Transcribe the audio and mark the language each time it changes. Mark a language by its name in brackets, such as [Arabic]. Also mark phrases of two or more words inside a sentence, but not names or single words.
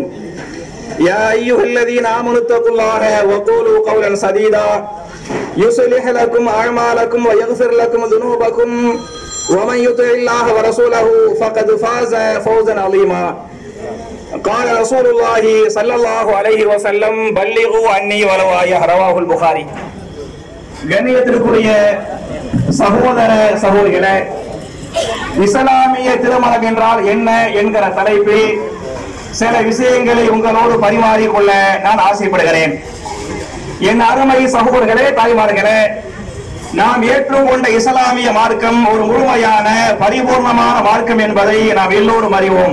[Arabic] يا أيها الذين آمنوا اتقوا الله وقولوا قولا سديدا يصلح لكم أعمالكم ويغفر لكم ذنوبكم ومن يطع الله ورسوله فقد فاز فوزا عظيما. قال رسول الله صلى الله عليه وسلم بلغوا عني ولو آية. رواه البخاري. [Tamil] கண்ணியத்திற்குரிய சகோதர சகோதரிகளே, இஸ்லாமிய திருமணம் என்றால் என்ன என்கிற தலைப்பில் சில விஷயங்களை உங்களோடு பரிமாறிக்கொள்ள நான் ஆசைப்படுகிறேன். என் அருமை சகோதரர்களே, தாய்மார்களே, நாம் ஏற்றுக்கொண்ட இஸ்லாமிய மார்க்கம் ஒரு முழுமையான பரிபூர்ணமான மார்க்கம் என்பதை நாம் எல்லோரும் அறிவோம்.